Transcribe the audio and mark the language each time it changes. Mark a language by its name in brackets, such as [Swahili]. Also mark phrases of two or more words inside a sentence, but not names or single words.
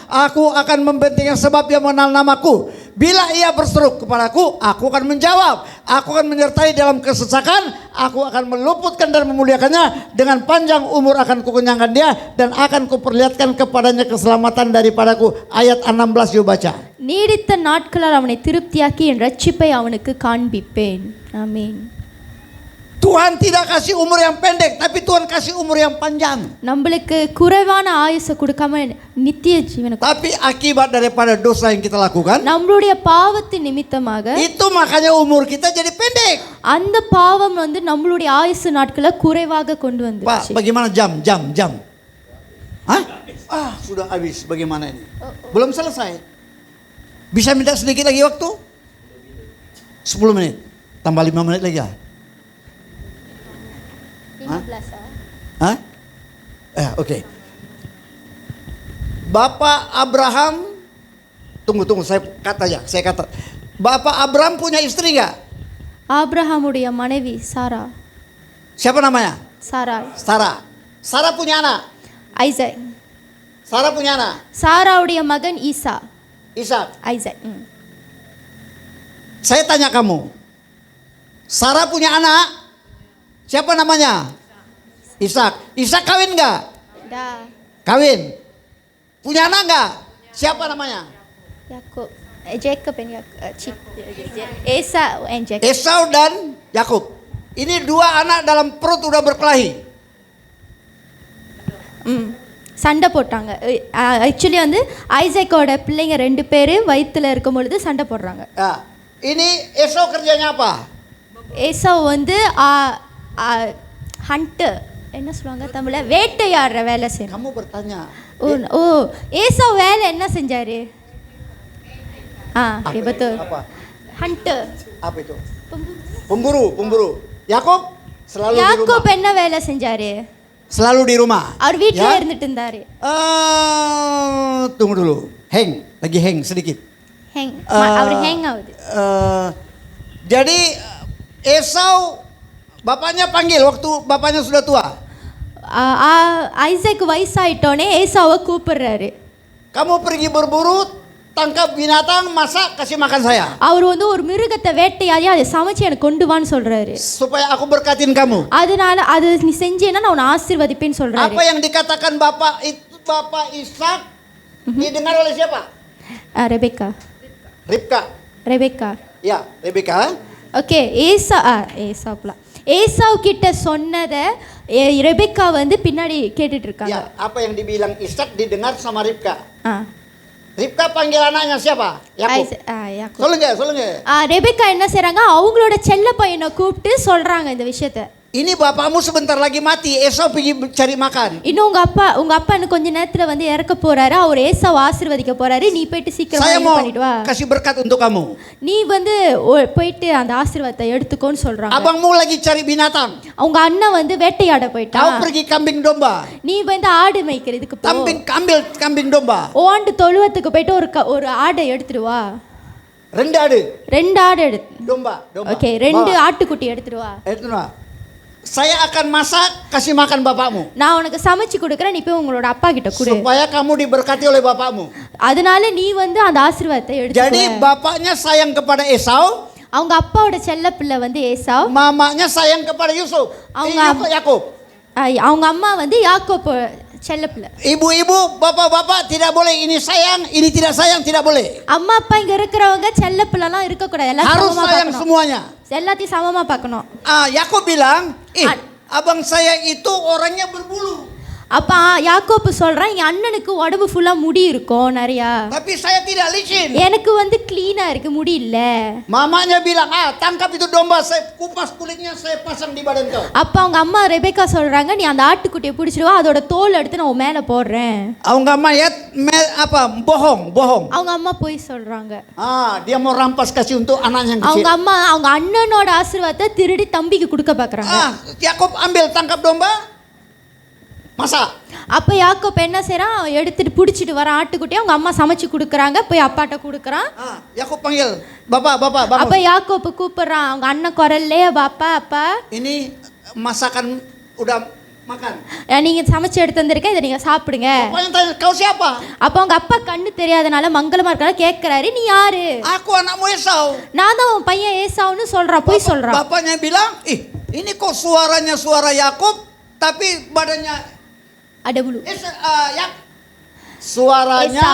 [Indonesian] Aku akan membentenginya sebab dia mengenal namaku. Bila ia berseru kepadaku, aku akan menjawab. Aku akan menyertai dalam kesesakan. Aku akan meluputkan dan memuliakannya. Dengan panjang umur akan kukenyangkan dia, dan akan kuperlihatkan kepadanya keselamatan daripadaku. Ayat 16 yuk baca. [Tamil] நீடித்த நாட்களால் அவனை திருப்தியாக்கி என் ரட்சிப்பை அவனுக்கு காண்பிப்பேன். ஆமென். [Indonesian] Tuhan tidak kasih umur yang pendek, tapi Tuhan kasih umur yang panjang. [Tamil] நம்மளுக்கு குறைவான ஆயுசை கொடுக்காம நித்திய ஜீவனை [Indonesian] Tapi akibat daripada dosa yang kita lakukan, [Tamil] நம்மளுடைய பாவத்தின் நிமித்தமாக [Indonesian] itu makanya umur kita jadi pendek. [Tamil] அந்த பாவம் வந்து நம்மளுடைய ஆயுசு நாட்களை குறைவாக கொண்டு [Indonesian] Pak, [Tamil] வந்துருச்சு. [Indonesian] bagaimana jam? Hah? Sudah habis. Bagaimana ini? Belum selesai. Bisa minta sedikit lagi waktu? 10 menit. Tambah 5 menit lagi ya? Hah? Oke. Bapak Abraham, tunggu, saya kata. Bapak Abraham punya istri nggak? [Tamil] ஆபிரகாமுடைய மனைவி சாரா. [Indonesian] Siapa namanya? [Tamil] சாரா. [Indonesian] Sarah punya anak. [Tamil] ஐசக். [Indonesian] Sarah punya anak. [Tamil] சாராவுடைய மகன் ஈசா. [Indonesian] Ishak. [Tamil] ஐசக். [Indonesian] Saya tanya kamu, Sarah punya anak, siapa namanya? Ishak. Ishak kawin nggak? dah. Kawin. Punya anak nggak? Siapa namanya? Yakub. [English] Jacob and Esau and Jacob. [Indonesian] Esau dan Yakub. Ini dua anak dalam perut udah berkelahi. [Tamil] சண்டை போட்டாங்க. ஆக்சுவலி வந்து ஐசக்கோட பிள்ளைங்க 2 பேர் வயித்துல இருக்கும் பொழுது சண்டை போடுறாங்க. [Indonesian] Ini Esau kerjanya apa? [Tamil] ஏசாவு வந்து ஹண்டர், என்ன சொல்லுவாங்க தமிழ்ல, வேட்டையாடுற வேலை செய்யணும். [Indonesian] Kamu bertanya. [Tamil] ஓ ஏசாவு வேலை என்ன செஞ்சாரு? ஓகே betul. [Indonesian] Apa? Hunter. Apa itu? Pemburu. Yakub selalu di rumah. [Tamil] யாக்கோப் என்ன வேலை செஞ்சாரு? [Indonesian] Selalu di rumah. [Tamil] அவர் வீட்ல இருந்துட்டு இருந்தாரு. [Indonesian] Tunggu dulu. Lagi hang sedikit. [Tamil] அவர் ஹேங் ஆகுது. [Indonesian] Jadi Esau bapaknya panggil waktu bapaknya sudah tua. [Tamil] ஐசக் வயசாயிட்டோனே ஏசாவை கூப்பிடுறாரு. [Indonesian] Kamu pergi berburu, tangkap binatang, masak, kasih makan saya. [Tamil] அவர் வந்து ஒரு மிருகத்தை வேட்டையாடி அதை சமைச்சு எனக்கு கொண்டு வான்னு சொல்றாரு. [Indonesian] Supaya aku berkatin kamu. [Tamil] அதனால அது நீ செஞ்சேன்னா நான் உன்னை ஆசீர்வதிப்பேன்னு சொல்றாரு. [Indonesian] Apa yang dikatakan Bapak itu Bapak Ishak didengar oleh siapa? [Tamil] ரெபெக்கா. [Indonesian] Ribka. Ya, Rebeka. [Tamil] ஓகே. ஏசாவு கிட்ட சொன்னதை ரெபெக்கா வந்து பின்னாடி கேட்டுட்டு இருக்காங்க. [Indonesian] Ya, apa yang dibilang Ishak didengar sama Ribka. Ribka panggil anaknya siapa? Yakub. [Tamil] யாக்கோப். சொல்லுங்க. ரெபெக்கா என்ன செய்றாங்க, அவங்களோட செல்ல பையனை கூப்பிட்டு சொல்றாங்க இந்த விஷயத்தை. [Indonesian] Ini bapakmu sebentar lagi mati. Esau pergi cari makan. [Tamil] இன்னும் உங்க அப்பா இன்னும் கொஞ்ச நேரத்துல வந்து இறக்க போறாரு. அவர் ஏசாவை ஆசீர்வதிக்க போறாரு. நீ போயிட்டு சீக்கிரமா [Indonesian] Saya [Tamil] இது [Indonesian] mau [Tamil] பண்ணிட்டு வா. [Indonesian] kasih berkat untuk kamu. [Tamil] நீ வந்து போயிட்டு அந்த ஆசீர்வாதத்தை எடுத்துக்கோன்னு சொல்றாங்க. [Indonesian] Abangmu lagi cari binatang. [Tamil] அவங்க அண்ணன் வந்து வேட்டையாட [Indonesian] Kau [Tamil] போயிட்டான். [Indonesian] pergi kambing domba. [Tamil] நீ வந்து ஆடு மேய்க்கிறதுக்கு போ. [Indonesian] Kambing domba. [Tamil] ஓண்டு தொழுவத்துக்கு போயிட்டு ஒரு ஆடை எடுத்துட்டு வா. 2 ஆடு. 2 ஆடு எடுத்து. [Indonesian] Domba. [Tamil] ஓகே 2 ஆட்டுக்குட்டி எடுத்துட்டு வா. [Indonesian] Itu saya akan masak, kasih makan bapakmu. [Tamil] நான் உனக்கு சமைச்சு கொடுக்குறேன், நீ போய் உங்களோட அப்பா கிட்ட கொடு. [Indonesian] Supaya kamu diberkati oleh bapakmu. [Tamil] அதனால நீ வந்து அந்த ஆசீர்வாதத்தை எடுத்துக்கோ. [Indonesian] Jadi bapaknya sayang kepada Esau. [Tamil] அவங்க அப்பாவோட செல்ல பிள்ளை வந்து ஏசாவு. [Indonesian] Mamanya sayang kepada Yusuf. Yakub. [Tamil] அவங்க அம்மா வந்து யாக்கோப் செல்ல பிள்ளை. [Indonesian] Ibu-ibu, bapak-bapak tidak boleh ini sayang, ini tidak sayang, tidak boleh. [Tamil] அம்மா அப்பா இங்க இருக்கிறவங்க செல்ல பிள்ளைலாம் இருக்க கூடாது. எல்லாம் [Indonesian] Harus [Tamil] சமமா [Indonesian] sayang [Tamil] பார்க்கணும். [Indonesian] semuanya. [Tamil] எல்லாத்தையும் சமமா பார்க்கணும். [Indonesian] Yakub bilang, abang saya itu orangnya berbulu. [Tamil] அப்ப யாக்கோப்பு சொல்றான் என் அண்ணனுக்கு உடம்பு ஃபுல்லா முடி இருக்கும் நிறையா, [Indonesian] Tapi saya tidak licin. [Tamil] எனக்கு வந்து கிளீனா இருக்கு, முடி இல்ல. [Indonesian] Mamanya bilang, tangkap itu domba, saya kupas kulitnya, saya pasang di badan kau. [Tamil] அப்ப அவங்க அம்மா ரெபேக்கா சொல்றாங்க, நீ அந்த ஆட்டுக்குட்டியை பிடிச்சிடுவா, அதோட தோல் எடுத்து நான் உன் மேல போடுறேன். அவங்க அம்மா [Indonesian] apa? Bohong. [Tamil] அவங்க அம்மா போய் சொல்றாங்க. [Indonesian] Dia mau rampas kasih untuk anaknya yang [Tamil] அவங்க [Indonesian] kecil. [Tamil] அம்மா அவங்க அண்ணனோட ஆசீர்வாதத்தை திருடி தம்பிக்கு கொடுக்க பாக்குறாங்க. [Indonesian] Yakob ambil tangkap domba, masak. [Tamil] அப்ப யாக்கோப் என்ன செய்றான், எடுத்துட்டு பிடிச்சிட்டு வர ஆட்டுக்குட்டியை அவங்க அம்மா சமைச்சு கொடுக்குறாங்க, போய் அப்பாட்ட கொடுக்குறான். [Indonesian] Yakob panggil, bapak, [Tamil] அப்ப [Indonesian] bangun. [Tamil] யாக்கோப்பு கூப்பிடுறான் அவங்க அண்ணன் குரல்லே, பாப்பா அப்பா [Indonesian] Ini masakan udah makan. [Tamil] நீங்க சமைச்சு எடுத்து வந்திருக்கேன், இதை நீங்க சாப்பிடுங்க. [Indonesian] Bapaknya tanya, kau siapa? [Tamil] அப்ப அவங்க அப்பா கண்ணு தெரியாதனால மங்களமா இருக்கால கேட்கிறாரு, நீ யாரு? [Indonesian] Aku anakmu Esau. [Tamil] நான் தான் உன் பையன் ஏசாவுன்னு சொல்றான், போய் சொல்றான். [Indonesian] Bapaknya bilang, ini kok suaranya suara Yakob, tapi badannya அடபுலு suaranya